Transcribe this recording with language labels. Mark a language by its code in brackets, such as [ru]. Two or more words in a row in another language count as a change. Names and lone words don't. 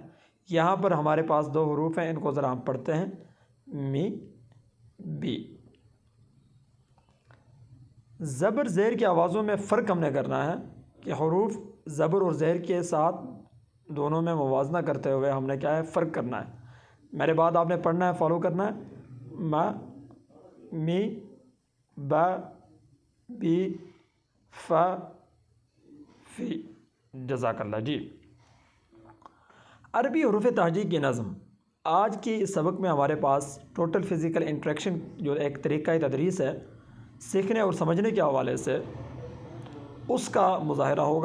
[ur] یہاں پر ہمارے پاس 2 حروف ہیں، ان کو ذرا ہم پڑھتے ہیں: می، بی۔ زبر زیر کی آوازوں میں فرق ہم نے کرنا ہے کہ حروف زبر اور زیر کے ساتھ دونوں میں موازنہ کرتے ہوئے ہم نے کیا ہے فرق کرنا ہے۔ میرے بعد آپ نے پڑھنا ہے، فالو کرنا ہے: [ar] ما، می، با، بی، فا، فی۔ جزاک اللہ۔ [ur] جی، عربی حروف تہجی کی نظم۔ آج کی اس سبق میں ہمارے پاس [en] total physical interaction [ur] جو ایک طریقہ تدریس ہے سیکھنے اور سمجھنے کے حوالے سے، اس کا مظاہرہ ہوگا۔